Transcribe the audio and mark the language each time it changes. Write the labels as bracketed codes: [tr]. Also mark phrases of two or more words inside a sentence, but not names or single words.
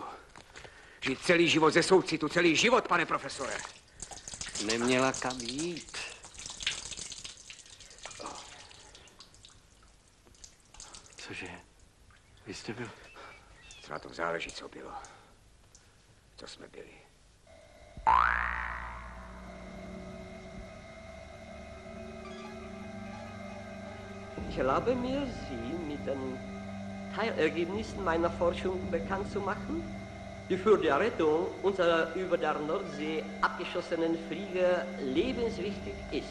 [cs] Žít celý život ze soucitu. Celý život, pane profesore. Neměla kam jít. Cože? Vy jste byl? Co na tom záleží, co bylo. Co jsme byli. [de] Ich erlaube mir, Sie mit den Teilergebnissen meiner Forschung bekannt zu machen, die für die Rettung unserer über der Nordsee abgeschossenen Flieger lebenswichtig ist.